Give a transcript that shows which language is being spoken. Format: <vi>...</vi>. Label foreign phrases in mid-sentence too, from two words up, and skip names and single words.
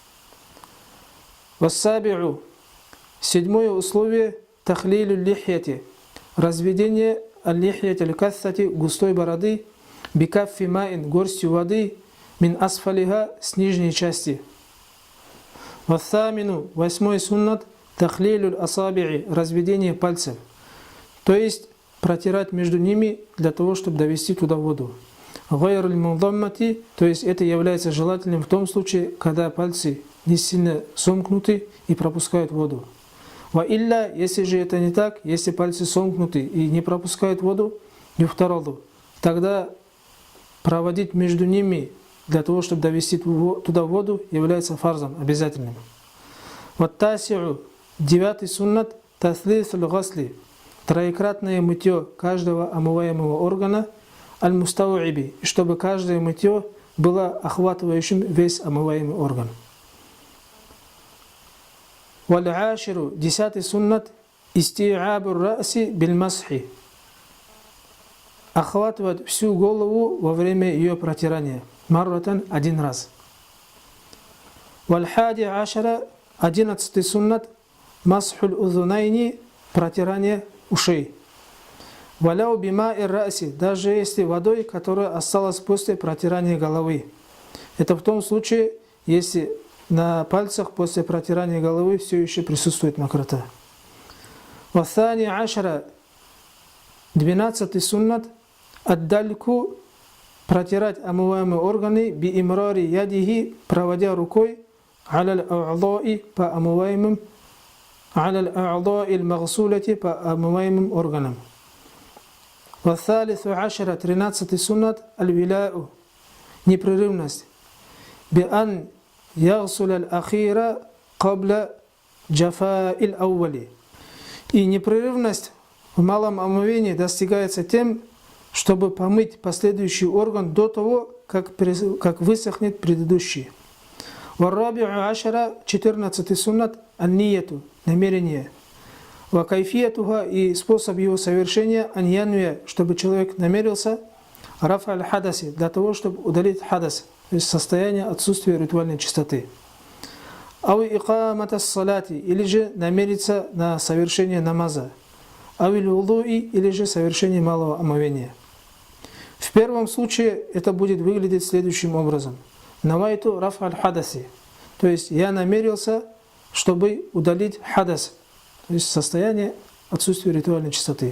<ru>Вассаби'у, 7-е условие,</ru> <ar>تخليل اللحية,</ar> <ru>разведение</ru> <ar>اللحية الكثة,</ar> <ru>густой бороды,</ru> <ar>بكف ماء,</ar> <ru>горстью воды,</ru> <ar>من أسفلها,</ar> <ru>с нижней части. Вассамину, 8-й суннат,</ru> <ar>تخليل الأصابع,</ar> <ru>разведение пальцев, то есть протирать между ними для того, чтобы довести туда воду.</ru> <ar>غير المضمومة,</ar> <ru>то есть это является желательным в том случае, когда пальцы не сильно сомкнуты и пропускают воду.</ru> <ar>وإلا,</ar> <ru>если же это не так, если пальцы сомкнуты и не пропускают воду, юфтараду, тогда проводить между ними для того, чтобы довести туда воду, является фарзом, обязательным. Ваттаси'у, 9-й суннат,</ru> <ar>تثليث الغسل,</ar> <ru>троекратное мытье каждого омываемого органа, аль-мустауиби, чтобы каждое мытье было охватывающим весь омываемый орган.</ru> <ar>Валь-аширу, 10-й суннат, استيعاب الرأس بالمسح,</ar> <ru>охватывать всю голову во время ее протирания, марратан, один раз.</ru> <ar>والحادي عشر,</ar> <ru>11-й суннат,</ru> <ar>مسح الأذنين,</ar> <ru>протирание ушей.</ru> <ar>ولو بماء الرأس,</ar> <ru>даже если водой, которая осталась после протирания головы. Это в том случае, если на пальцах после протирания головы все еще присутствует мокрота.</ru> <ar>والثاني عشر,</ar> <ru>12-й суннат, аддальку, протирать омываемые органы,</ru> <ar>بإمرار يده,</ar> <ru>проводя рукой,</ru> <ar>على الأعضاء,</ar> <ru>по омываемым,</ru> <ar>على الأعضاء المغسولة,</ar> <ru>по омываемым органам.</ru> <ar>والثالث عشر, 13-й суннат, аль-виляу, непрерывность, بأن يغسل الآخر قبل جفاف الأول.</ar> <ru>И непрерывность в малом омовении достигается тем, чтобы помыть последующий орган до того, как высохнет предыдущий.</ru> <ar>والرابع عشر,</ar> <ru>14-й суннат, ан-нияту, намерение.</ru> <ar>وكيفيتها,</ar> <ru>и способ его совершения, ан-янвия, чтобы человек намерился,</ru> <ar>رفع الحدث,</ar> <ru>для того, чтобы удалить хадас, то есть состояние отсутствия ритуальной чистоты.</ru> <ar>أو إقامة الصلاة,</ar> <ru>или же намериться на совершение намаза.</ru> <ar>أو الوضوء,</ar> <ru>или же совершение малого омовения. В первом случае это будет выглядеть следующим образом.</ru> <ar>نويت رفع الحدث,</ar> <ru>то есть я намерился, чтобы удалить хадас, то есть состояние отсутствия ритуальной чистоты.</ru>